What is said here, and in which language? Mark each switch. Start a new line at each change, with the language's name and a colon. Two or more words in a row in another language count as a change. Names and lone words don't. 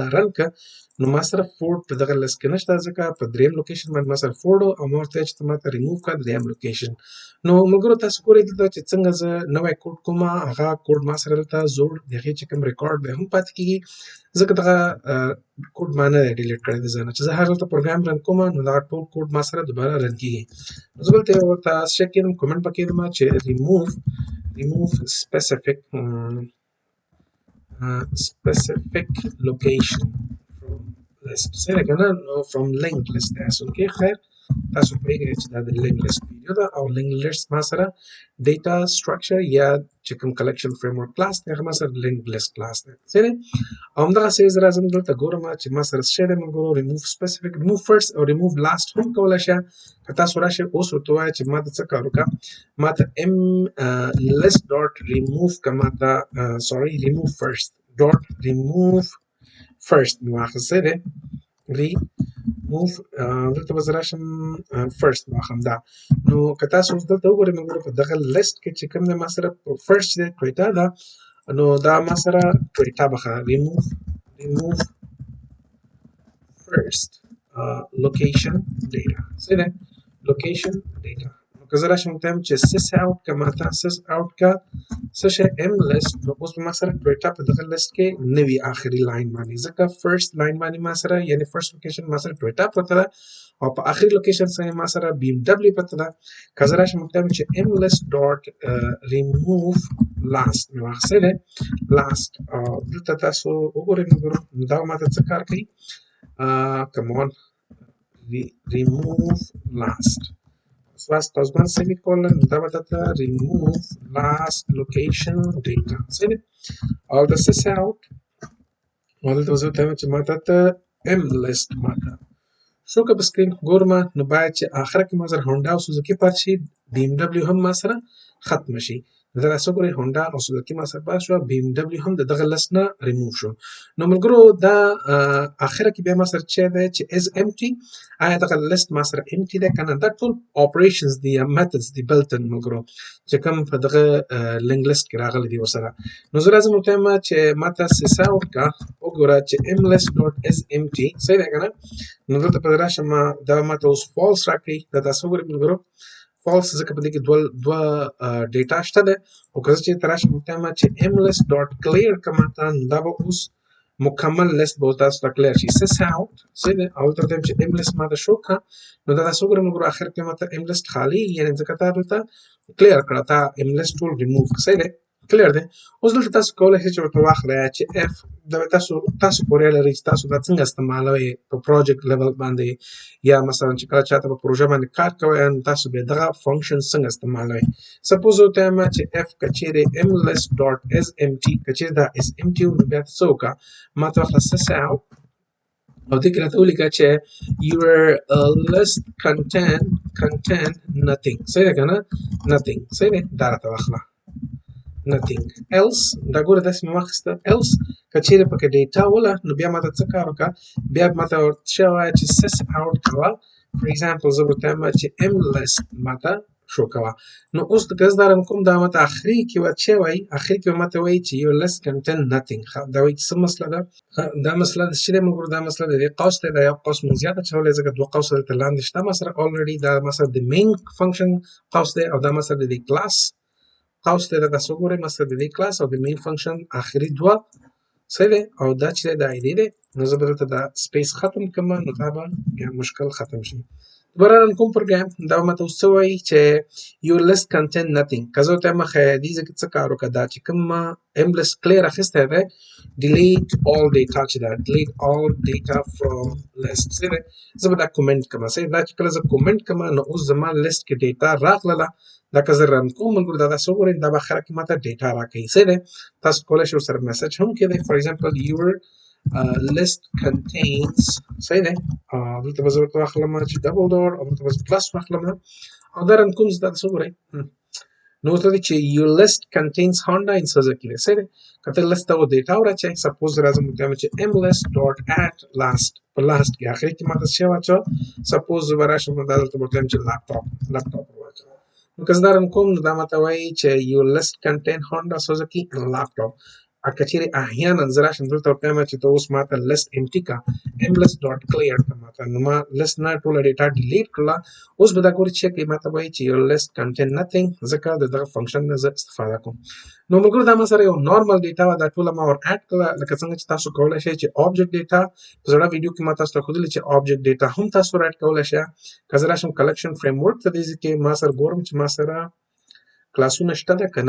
Pashto: رن ک نو ما سره فورډ په دغه لیست کې نشته ځکه په دریم لوکیشن باندې ما سره فورډ او ما ورته چې ما ته ریموو کړه دریم لوکیشن نو ملګرو تاسو ګورئ دلته چې څنګه زه نوی کوډ کوم هغه کوډ ما سره دلته زوړ د هغې چې کوم ریکارډ دی هم پاتې کېږي ځکه دغه کوډ ما نه دی ډیلیټ کړی د ځای نه چې زه هر دلته پروګرام رن کوم نو دغه ټول کوډ ما سره دوباره رن کېږي نو زه دلته ورته چک کېدم کومنټ پکې کېدم چې remove
English: specific location from list
Pashto: څنګه کنه
English: from linked list
Pashto: تاسو کې خیر تاسو پوهیږئ چې دا د
English: linked list
Pashto: ویډیو ده او
English: linked list
Pashto: ما سره
English: data structure
Pashto: یا چې کوم collection
English: framework class
Pashto: دی هغه ما سره
English: linked list class
Pashto: دی څنګه همدغسې زه راځم دلته ګورم چې ما سره څه شی دی ملګرو remove
English: specific remove first
Pashto: او
English: remove last
Pashto: هم کولی شئ که تاسو راشئ اوس ورته ووایئ چې ما ته څه کار وکړه ما ته
English: list dot remove
Pashto: که ما ته
English: remove first dot remove first
Pashto: مې واخیستی دی remove دلته به زه راشم first واخلم دا نو که تاسو اوس دلته وګورئ ملګرو په دغه لیست کې چې کوم دی ما سره فرست چې دی ټویټا ده نو دا ما سره ټویټا بخه remove
English: first location data
Pashto: څه دی
English: location data
Pashto: نو که زه راشم ورته وایم چې
English: sys out
Pashto: که ما ته
English: sys out
Pashto: که څه شی
English: m list
Pashto: نو اوس به ما سره ټویټا په دغه لیست کې نه وي آخري لاین باندې ځکه
English: first line
Pashto: باندې ما سره یعنې
English: first location
Pashto: ما سره ټویټا پرته ده او په آخري لوکیشن سره ما سره BMW پرته ده که زه راشم ورته وایم چې
English: m list dot remove last
Pashto: مې واخیستی دی last دلته تاسو وګورئ ملګرو دا ما ته څه کار کوي
English: come on remove last
Pashto: // semicolon دا به درته
English: remove last location data
Pashto: څه دی او د
English: sys out
Pashto: او دلته به زه ورته وایم چې ما ته
English: m list
Pashto: ما ته شو که په سکرین ګورم نو باید چې آخره کې ما سره هونډا او سوزوکي پاتې شي BMW هم ما سره ختمه شي دا تاسو ګورئ هونډا او سوزوکي ما سره پاتې شوه BMW هم د دغه لیست نه ریموو شو نو ملګرو دا آخره کې بیا ما سره چې دی چې
English: is empty
Pashto: آیا دغه لیست ما سره empty دی که نه دا ټول operations دي یا methods دي
English: built in
Pashto: ملګرو چې کوم په دغه
English: linked list
Pashto: کې راغلي دي ورسره نو زه راځم ورته وایم چې ما ته
English: sys out
Pashto: که وګوره چې
English: m list dot is empty
Pashto: صحیح دی که نه نو دلته په راشم دا ما ته اوس فالس راکړي دا تاسو وګورئ ملګرو فالس ځکه په دې کې دوه ډیټا شته دی خو که زه چېرته راشم ورته وایم چې
English: m list dot clear
Pashto: که ما ته نو دا به اوس مکمل لیست به تاسو ته کلیر شي
English: sys out
Pashto: صحیح دی او دلته وایم چې
English: m list
Pashto: ما ته شو که نو دا تاسو وګورئ ملګرو آخر کې ما ته
English: m list
Pashto: خالي یعنې ځکه تا دلته کلیر کړه تا
English: m list
Pashto: ټول ریموو صحیح دی کلیر دی اوس دلته تاسو کولی شئ چې ورته واخلئ چې f دا تاسو پورې لري چې تاسو دا څنګه استعمالوئ په
English: project level
Pashto: باندې یا مثلا چې کله چاته په پروژه باندې کار کوئ نو تاسو بیا دغه فنکشن څنګه استعمالوئ سپوز ورته وایم چې f که چیرې
English: m list dot is empty
Pashto: که چیرې دا
English: is empty
Pashto: نو بیا څه وکړه ما ته واخله
English: sys out
Pashto: او دې کې راته ولیکه چې
English: your list contain nothing
Pashto: صحیح ده که نه nothing صحیح دی دا راته واخله
English: nothing else
Pashto: دا ګوره داسې مې واخیسته else که چیرې پکې ډیټا وله نو بیا ماته څه کار وکړه بیا ماته ورته ووایه چې
English: sys out
Pashto: کوه
English: for example
Pashto: زه ورته وایم چې
English: m list
Pashto: ماته شو کوه نو اوس که زه دا رن کوم دا ماته آخري کې به څه وایي آخري کې به ماته وایي چې
English: your list contain nothing
Pashto: دا وایي څه مسله ده دا مسله چې دی ملګرو دا مسله د دې قوس دی دا یو قوس مو زیات اچولی ځکه دوه قوسه دلته لاندې شته ما سره already دا ما سره د
English: main function
Pashto: قوس دی او دا ما سره د دې class قوس دی دا تاسو وګورئ ما سره د دې کلاس او د
English: main function
Pashto: آخري دوه صحیح دی او دا چې دی د آی ډي دی نو زه به دلته دا سپیس ختم کړم نو دا به بیا مشکل ختم شي دوباره رن کوم پروګرام دا به ماته اوس څه وایي چې
English: your list contain nothing
Pashto: که زه ورته وایم خیالي ځکه څه کار وکړه دا چې کوم ما
English: m list clear
Pashto: اخیستی دی
English: delete all data
Pashto: چې دا
English: delete all data from list
Pashto: صحیح دی زه به دا کومنټ کړم صحیح دا چې کله زه کومنټ کړم نو اوس زما لیست کې ډیټا راغله دا که زه رن کوم ملګرو دا تاسو وګورئ دا به آخره کې ماته ډیټا راکوي صحیح دی تاسو کولی شئ ورسره میسج هم کېدی
English: for example your list contains
Pashto: صحیح دی دلته به زه ورته واخلم چې ډبل ډور او دلته به زه پلس واخلم او دا رن کوم زه دا تاسو وګورئ نو ورته وایي چې
English: your list contains Honda in Suzuki
Pashto: دی صحیح دی که ته لیست ته ډیټا وراچوئ سپوز راځم ورته وایم چې
English: m list dot add last
Pashto: په لاست کې آخري کې ماته څه واچوه سپوز زه به راشم دا دلته ورته وایم چې لاپټاپ واچوه نو که زه دا رن کوم نو دا ماته وایي چې
English: your list contain Honda Suzuki and laptop.
Pashto: که چیرې احیانا زه راشم دلته ورته وایم چې ته اوس ماته
English: list empty
Pashto: کا mlist.clear کا ماته نو ما list نه ټوله ډیټا ډیلیټ کړله. اوس به دا ګوري چې کوي ماته وایي چې
English: your list contain nothing
Pashto: ځکه د دغه فنکشن نه زه استفاده کوم. نو ملګرو دا ما سره یو
English: normal data
Pashto: وه دا ټوله ما ور اډ کړله لکه څنګه چې تاسو کولی شئ چې
English: object data
Pashto: په زړه ویډیو کې ما تاسو ته ښودلي چې
English: object data
Pashto: هم تاسو ور اډ کولی شئ. که زه راشم
English: collection framework
Pashto: ته دې ځای کې ما سره ګورم چې ما سره کلاسونه شته ده که نه.